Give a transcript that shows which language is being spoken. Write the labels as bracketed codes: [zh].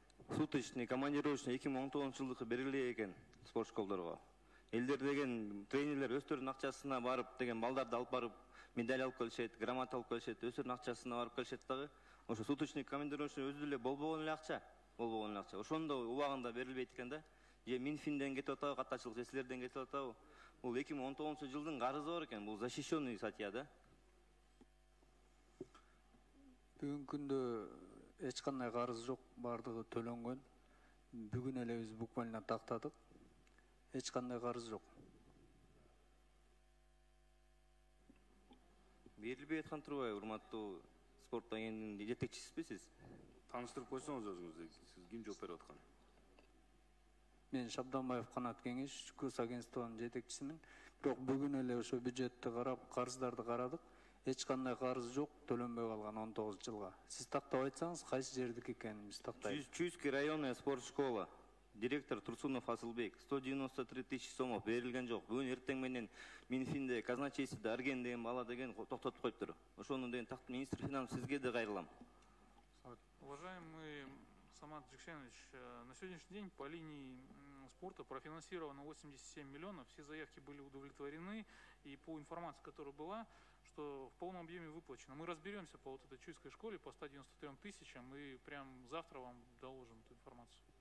[kk] Суточный, командировочный 2019 жылдығы беріле екен спорт школдарға. Елдер деген тренерлер өздерінің ақшасына барып деген балдарды алып барып медаль алып келшет, грамота алып келшет, өздерінің ақшасына барып келшет дағы. [ky] Ошо суточный, командировочный өзүле болбогон эле акча. Ошондо убагында берилбейт экен да. Же Минфинден кетип атабы, каттачылык эслерден кетип атабы. Бул 2019 жылдын карызы бар экен. Бул [ru] защищенный статья [ky] да. Бүгүнкү күндө эч кандай карыз жок, бардыгы төлөнгөн. Бүгүн эле биз буквально тактадык. Эч кандай карыз жок. Берилбей аткан турбайбы, урматтуу спорт агенттигинин жетекчисизби сиз? Таныштырып койсоңуз өзүңүздү, сиз ким жооп берип аткан? Мен Шабданбаев Канат Кеңеш, КУС агентствонун жетекчисимин. Бирок бүгүн эле ошо бюджетти карап, карыздарды карадык. Эч кандай карыз жок, төлөнбөй калган 19 жылга. Сиз тактап айтсаңыз, кайсы жердики экенин биз тактайбыз. [ru] Чуйская районная спорт школа. Директор Турсунов Асылбек. [ky] 193 [ru] тысяч сомов [ky] берилген жок. Бүгүн эртең менен Минфинде, казначействода Арген деген бала деген токтотуп коюптур. Ошону деген [ru] министр финансов [ky] сизге да кайрылам. [ru] Уважаемый Самат Джексенович, на сегодняшний день по линии спорта профинансировано 87 миллионов, все заявки были удовлетворены, и по информации, которая была, что в полном объеме выплачено. Мы разберемся по вот этой Чуйской школе по 193 тысячам, и прям завтра вам доложим эту информацию.